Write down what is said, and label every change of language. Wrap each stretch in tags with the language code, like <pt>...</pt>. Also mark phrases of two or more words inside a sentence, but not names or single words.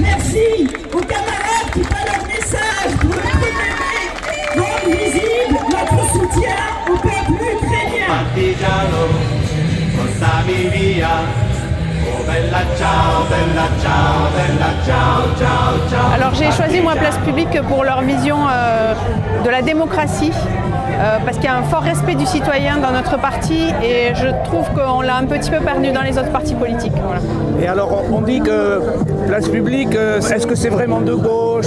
<fr>Merci aux camarades qui par leur message pour le 1er mai rendent visible notre soutien au peuple ukrainien.</fr> <it>Partigiano, portami via. Oh bella ciao, bella ciao, bella ciao, ciao, ciao.</it> <fr>Alors j'ai choisi moi Place Publique pour leur vision de la démocratie, parce qu'il y a un fort respect du citoyen dans notre parti et je trouve qu'on l'a un petit peu perdu dans les autres partis politiques. Voilà. Et alors on dit que Place Publique, est-ce que c'est vraiment de gauche?</fr>